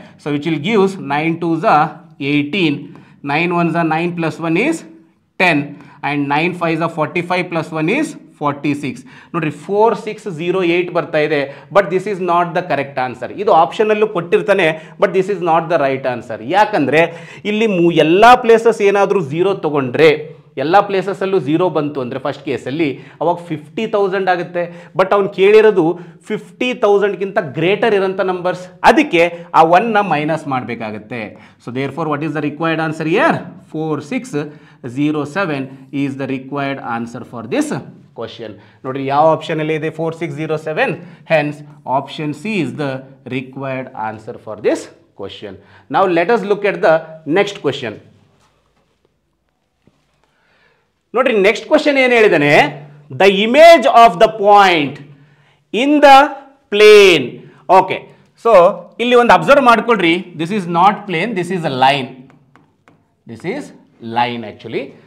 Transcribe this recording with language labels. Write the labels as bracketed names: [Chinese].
[English] So which will gives 9 2s are 18, 9 1s are 9 + 1 is 10, and 9 5s are 45 + 1 is 46. [Kannada] ನೋಡಿರಿ, 4608 ಬರ್ತಾ ಇದೆ. [English] But this is not the correct answer. [Kannada] ಇದು ಆಪ್ಷನಲ್ಲೂ ಕೊಟ್ಟಿರ್ತಾನೆ, [English] But this is not the right answer. [Kannada] ಯಾಕಂದರೆ ಇಲ್ಲಿ ಎಲ್ಲ places ಏನಾದರೂ 0 ತೊಗೊಂಡ್ರೆ ಎಲ್ಲ ಪ್ಲೇಸಸ್ಸಲ್ಲೂ 0 ಬಂತು ಅಂದರೆ ಫಸ್ಟ್ ಕೇಸಲ್ಲಿ ಅವಾಗ 50,000 ಆಗುತ್ತೆ. ಬಟ್ ಅವ್ನು ಕೇಳಿರೋದು 50,000ಗಿಂತ ಗ್ರೇಟರ್ ಇರೋಂಥ ನಂಬರ್ಸ್, ಅದಕ್ಕೆ ಆ 1ನ ಮೈನಸ್ ಮಾಡಬೇಕಾಗತ್ತೆ. [English] So therefore what is the required answer here? 4607 is the required answer for this question. [Kannada] ನೋಡ್ರಿ ಯಾವ ಆಪ್ಷನಲ್ಲಿ ಇದೆ 4607, [English] Hence option C is the required answer for this question. Now let us look at the next question. [Kannada] ನೋಡ್ರಿ next question ಏನು ಹೇಳಿದಾನೆ, [English] The image of the point in the plane. Okay, so [Kannada] ಇಲ್ಲಿ ಒಂದು observe ಮಾಡ್ಕೊಳ್ರಿ, [English] This is not plane, this is a line, this is line actually.